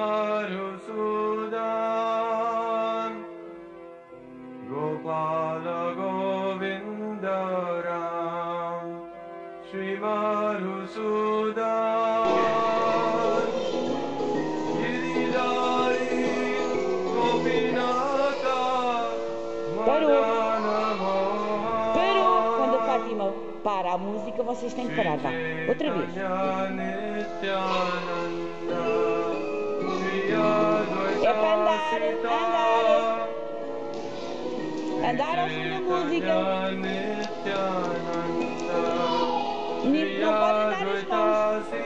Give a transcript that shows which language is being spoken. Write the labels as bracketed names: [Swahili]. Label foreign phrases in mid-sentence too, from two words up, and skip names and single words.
[Portuguese] Madhusudan, Gopala Govindaram, Shri Madhusudan, Giridhari Gopinatha, Madana Mohan. Parou! Quando a Fátima para a música, vocês têm que parar, vá. Outra vez. É para andar, andar ao som da música. Não pode andar as mãos.